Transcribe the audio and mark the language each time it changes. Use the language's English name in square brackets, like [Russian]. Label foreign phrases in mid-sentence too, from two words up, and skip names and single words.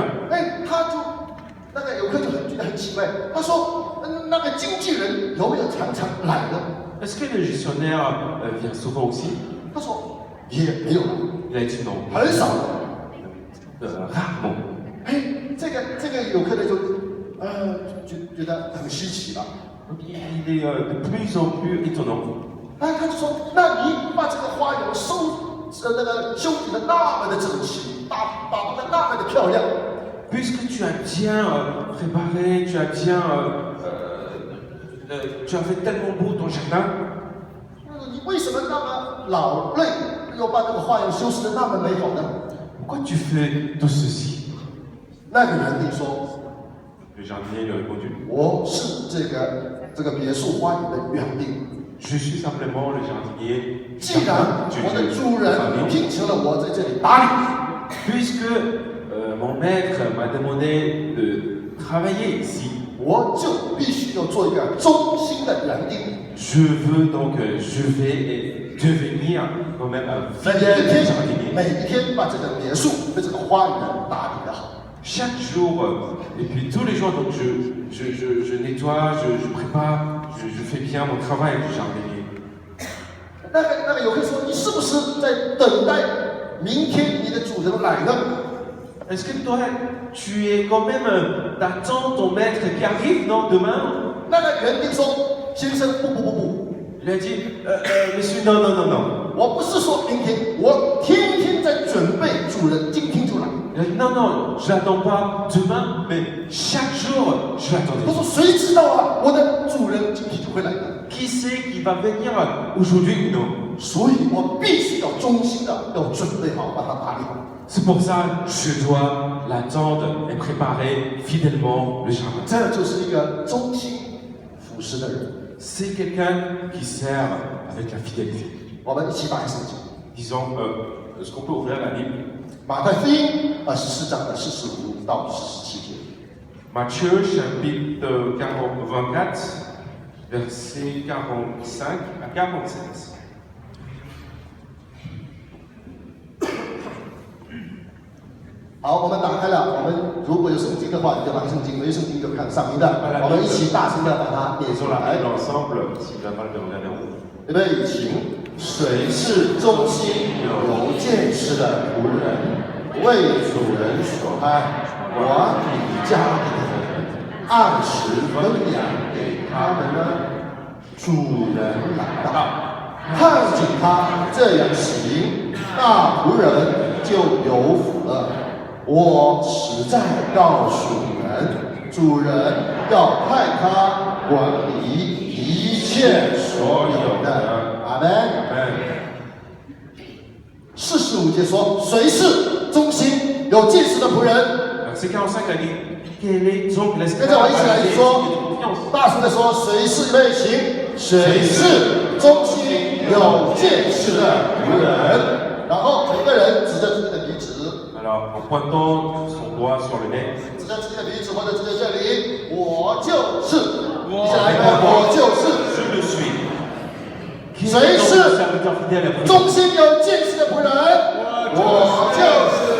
[Chinese] 哎，他就那个游客就觉得很奇怪，他说那个经纪人有没有常常来呢？ [French] Est-ce que le gestionnaire vient souvent aussi? [Chinese] 他说也没有来， [French] Il a dit non. [Chinese] 很少。 [French] Rarement. [Chinese] 哎，这个游客呢就觉得很稀奇了。 [French] Donc il est de plus en plus étonnant. [Chinese] 哎，他就说，那你把这个花园修理的那么的整齐，打扮的那么的漂亮， [French] Puisque tu as bien préparé, tu as bien, tu as fait tellement beau ton jardin, [Chinese] 你为什么那么劳累，又把这个花园修饰的那么美好呢？ [French] pourquoi tu fais tout ceci? [Chinese] 那个园丁说， [French] Le jardinier lui a répondu, [Chinese] 我是这个别墅花园的园丁。 [French] je suis simplement le jardinier [Chinese] 既然我的主人 [French] famille. [Chinese] 聘请了我在这里打理， [French] Puisque mon maître m'a demandé de travailler ici, [Chinese] 我就必须要做一个忠心的园丁。 [French] je veux donc, je vais devenir quand même un [Chinese] 每 [French] fidèle [Chinese] 天 [French] jardinier. [Chinese] 每一天把这个别墅和这个花园打理得好。 [French] Chaque jour, et puis tous les jours, donc je nettoie, je prépare, je fais bien mon travail de jardinier. [Chinese] 那个游客说：“你是不是在等待明天你的主人来呢 [French] Est-ce que toi, tu es quand même, t'attends ton maître qui arrive, non, demain?？” [Chinese] 那个园丁说：“先生，不， [French] Il a dit, monsieur, non, non, non, non. [Chinese] 我不是说明天，我天天在准备主人今天就来。 [French] Il a dit, non, non, je n'attends pas demain, mais chaque jour, je vais [Chinese] 他 [French] attendre. [Chinese] 说：“谁知道啊，我的主人今天就会来的。 [French] Qui sait qui va venir aujourd'hui ou non? [Chinese] 所以我必须要忠心的要准备好，把它打理好。 [French] C'est pour ça que je dois l'attendre et préparer fidèlement le jardin. [Chinese] 这就是一个忠心服侍的人。 [French] C'est quelqu'un qui sert avec la fidélité. [Chinese] 我们一起打开圣经， [French] Disons, est-ce qu'on peut ouvrir la Bible? [Chinese] 马太福音24章的45到47节。 [French] Matthieu chapitre 24, versets 45 à 47. [Chinese] 好，我们打开了。我们如果有圣经的话，你就拿圣经；没有圣经就看上面的。我们一起大声的把它念 [French] Lisons [Chinese] 出 [French] la [Chinese] 来 [French] Bible。ensemble, si vous avez pas le regarder en haut. [Chinese] 预备，请。谁是忠心有见识的仆人，为主人所爱，管理家里的人，按时分粮给他们呢？主人来到，看见他这样行，那仆人就有福了。我实在告诉你们，主人要派他管理一切所有的。阿门。 45节说，谁是忠心有见识的仆人？ [French] Verset 45 a dit, quel est donc [Chinese] 跟着我一起来 [French] l'esclave [Chinese] 说 [French] de confiance?， [Chinese] 大声的说，谁是备行？谁是忠心有见识的仆人？然后每个人指着自己的鼻子， [French] Alors, en pointant son doigt sur le nez, [Chinese] 指着自己的鼻子或者指着这里，我就是。一起来吧，我就是。 [French] je le suis. Qui est [Chinese] 谁 [French] donc [Chinese] 是 [French] le serviteur fidèle à Dieu? [Chinese] 忠心有见识的仆人？我就是。